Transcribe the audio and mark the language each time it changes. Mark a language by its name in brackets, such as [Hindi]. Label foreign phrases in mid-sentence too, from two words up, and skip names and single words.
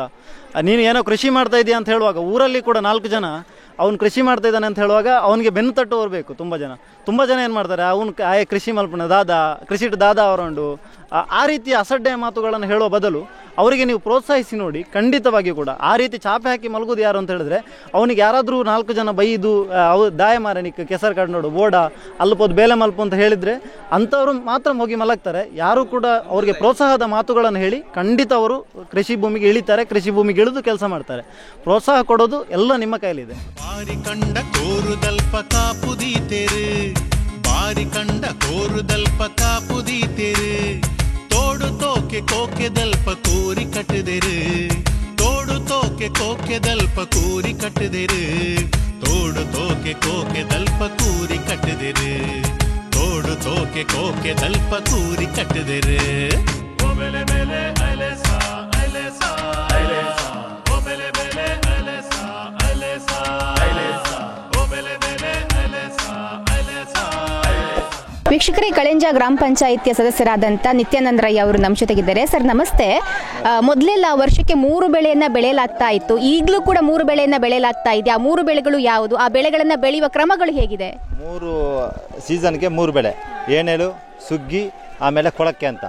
[Kannada] ನೀನು ಏನೋ ಕೃಷಿ ಮಾಡ್ತಾ ಇದೆಯಾ ಅಂತ ಹೇಳುವಾಗ ಊರಲ್ಲಿ ಕೂಡ 4 ಜನ ಅವ್ನು ಕೃಷಿ ಮಾಡ್ತಾ ಇದ್ದಾನೆ ಅಂತ ಹೇಳುವಾಗ ಅವನಿಗೆ ಬೆನ್ನು ತಟ್ಟುವವರು ಬೇಕು. ತುಂಬ ಜನ ಏನು ಮಾಡ್ತಾರೆ, ಅವನು [Tulu] ಕೃಷಿ ಮಲ್ಪನ ಕೃಷಿ ದಾದ ಅವರುಂಡು [Kannada] ಆ ರೀತಿಯ ಅಸಡ್ಡೆಯ ಮಾತುಗಳನ್ನು ಹೇಳುವ ಬದಲು ಅವರಿಗೆ ನೀವು ಪ್ರೋತ್ಸಾಹಿಸಿ ನೋಡಿ. ಖಂಡಿತವಾಗಿಯೂ ಕೂಡ ಆ ರೀತಿ ಚಾಪೆ ಹಾಕಿ ಮಲಗೋದು ಯಾರು ಅಂತ ಹೇಳಿದ್ರೆ, ಅವನಿಗೆ ಯಾರಾದರೂ 4 ಜನ ಬೈದು [Tulu] ದಾಯ ಮಾರನಿಕ್ಕೆ ಕೆಸರು ಕಾಡು ನೋಡು ಬೋಡ ಅಲ್ಲಪೋದು ಬೇಲೆ ಮಲ್ಪು [Kannada] ಅಂತ ಹೇಳಿದರೆ ಅಂಥವ್ರು ಮಾತ್ರ ಹೋಗಿ ಮಲಗ್ತಾರೆ. ಯಾರು ಕೂಡ ಅವರಿಗೆ ಪ್ರೋತ್ಸಾಹದ ಮಾತುಗಳನ್ನು ಹೇಳಿ ಖಂಡಿತ ಅವರು ಕೃಷಿ ಭೂಮಿಗೆ ಇಳಿತಾರೆ, ಕೃಷಿ ಭೂಮಿಗೆ ಇಳಿದು ಕೆಲಸ ಮಾಡ್ತಾರೆ. ಪ್ರೋತ್ಸಾಹ ಕೊಡೋದು ಎಲ್ಲ ನಿಮ್ಮ ಕೈಲಿದೆ. [Tulu] ಬಾರಿ ಕಂಡ ಕೋರುದಲ್ಪ ಕಾಪುದೀತೆರು, ಬಾರಿ ಕಂಡ ಕೋರುದಲ್ಪ ಕಾಪುದೀತೆರು, ತೋಡು ತೋಕೆ ಕೋಕೆ ದಲ್ಪ ಕೂರಿ ಕಟ್ಟದೆರು, ತೋಡು ತೋಕೆ ಕೋಕೆ ದಲ್ಪ ಕೂರಿ ಕಟ್ಟದೆರು, ತೋಡು ತೋಕೆ ಕೋಕೆ ದಲ್ಪ ಕೂರಿ ಕಟ್ಟದೆರು, ತೋಡು ತೋಕೆ ಕೋಕೆ ದಲ್ಪ ಕೂರಿ ಕಟ್ಟದೆರು. ಒಬೆಲೆ ಬೆಲೆ ಅಲೆಸ ಅಲೆಸ ಅಲೆಸ, ಒಬೆಲೆ ಬೆಲೆ ಅಲೆಸ ಅಲೆಸ ಅಲೆಸ, ಒಬೆಲೆ ಬೆಲೆ ಅಲೆಸ ಅಲೆಸ ಅಲೆಸ. [Kannada] ವೀಕ್ಷಕರೇ, ಕಳೆಂಜ ಗ್ರಾಮ ಪಂಚಾಯಿತಿಯ ಸದಸ್ಯರಾದಂಥ ನಿತ್ಯಾನಂದ ರೈ ಅವರು ನಮ್ಮ ಜೊತೆಗಿದ್ದಾರೆ. ಸರ್ ನಮಸ್ತೆ. ಮೊದಲೆಲ್ಲ ವರ್ಷಕ್ಕೆ 3 ಬೆಳೆಯನ್ನ ಬೆಳೆಯಲಾಗ್ತಾ ಇತ್ತು, ಈಗಲೂ ಕೂಡ 3 ಬೆಳೆಯನ್ನ ಬೆಳೆಯಲಾಗ್ತಾ ಇದೆ. ಆ 3 ಬೆಳೆಗಳು ಯಾವುದು? ಆ ಬೆಳೆಗಳನ್ನು ಬೆಳೆಯುವ ಕ್ರಮಗಳು ಹೇಗಿದೆ? 3 ಸೀಸನ್ಗೆ 3 ಬೆಳೆ: ಏನೆಳು, ಸುಗ್ಗಿ, ಆಮೇಲೆ ಕೊಳಕ್ಕೆ ಅಂತ.